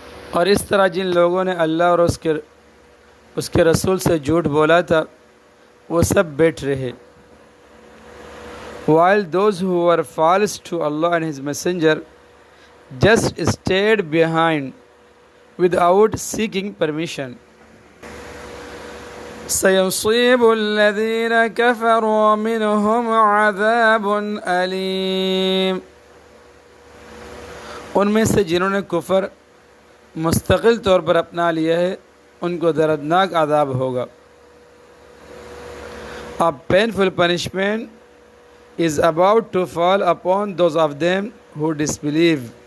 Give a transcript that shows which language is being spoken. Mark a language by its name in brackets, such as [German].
[Urdu] اور اس طرح جن لوگوں نے اللہ اور اس کے رسول سے جھوٹ بولا تھا وہ سب بیٹھ رہے. [English] While those who were false to Allah and His Messenger just stayed behind without seeking permission. [Arabic] سَيُصِيبُ الَّذِينَ كَفَرُوا مِنْهُمْ عَذَابٌ أَلِيمٌ. [Urdu] ان میں سے جنہوں نے کفر مستقل طور پر اپنا لیا ہے ان کو دردناک عذاب ہوگا. [English] A painful punishment is about to fall upon those of them who disbelieve.